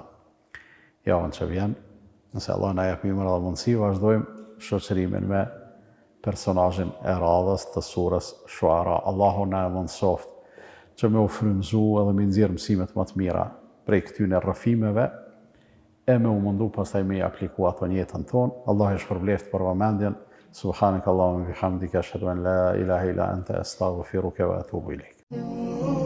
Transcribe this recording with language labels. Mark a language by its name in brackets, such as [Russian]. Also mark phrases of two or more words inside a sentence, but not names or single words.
[Albanian] Javën që vjen, nëse Allah na jep mirë dhe mundësi, vazhdojmë shoqërimin me personazhin e radhës të surës Shuara. Allahu na mundsoft që me u frymëzu edhe me nxjerr mësimet më të mira prej këtyre rrëfimeve e me u mundu pastaj me apliku ato në jetën tonë. Allah e shpërbleft për vëmendjen. [Arabic] سبحانك اللهم وبحمدك أشهد أن لا إله إلا أنت أستغفرك وأتوب إليك.